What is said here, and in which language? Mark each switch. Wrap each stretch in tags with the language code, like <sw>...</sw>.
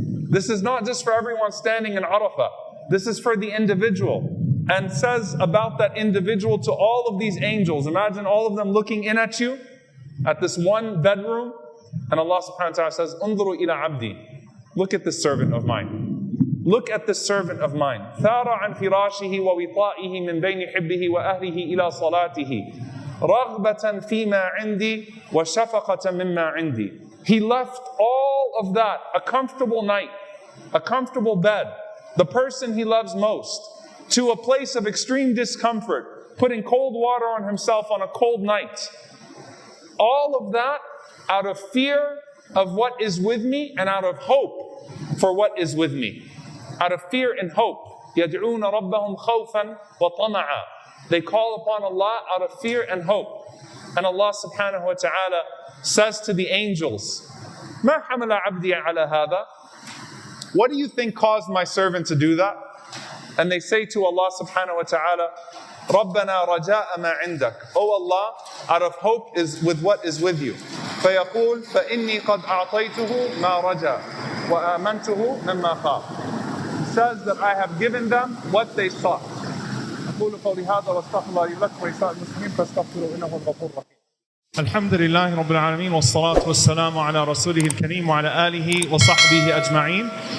<en>This is not just for everyone standing in Arafah. This is for the individual. And says about that individual to all of these angels. Imagine all of them looking in at you at this one bedroom. And Allah subhanahu wa ta'ala says,</en> <ar>انظروا إلى عبدي.</ar> <en>Look at this servant of mine. Look at this servant of mine.</en> <ar>ثار عن فراشه ووطائه من بين حبه وأهله إلى صلاته رغبة فيما عندي وشفقة مما عندي.</ar> <en>He left all of that, a comfortable night, a comfortable bed, the person he loves most, to a place of extreme discomfort, putting cold water on himself on a cold night. All of that out of fear of what is with me and out of hope for what is with me. Out of fear and hope.</en> <ar>يَدْعُونَ رَبَّهُمْ خَوْفًا وَطَمَعًا.</ar> <en>They call upon Allah out of fear and hope. And Allah subhanahu wa ta'ala says to the angels,</en> <ar>مَا حَمَلَ عَبْدِي عَلَى هَذَا?</ar> <en>What do you think caused my servant to do that? And they say to Allah subhanahu wa ta'ala,</en> <ar>رَبَّنَا رَجَاءَ مَا عِنْدَكَ.</ar> <en>Oh Allah, out of hope is with what is with you.</en> <ar>فَيَقُولُ فَإِنِّي قَدْ أَعْطَيْتُهُ مَا رَجَى وَآمَنْتُهُ مِمَّا خَافَ.</ar> <en>He says that I have given them what they sought.</en> <ar>أقول قولي هذا واستغفر الله لي ولكم ولسائر المسلمين فاستغفروه إنه هو الغفور الرحيم. الحمد لله رب العالمين والصلاة والسلام على رسوله الكريم وعلى آله وصحبه أجمعين.</ar>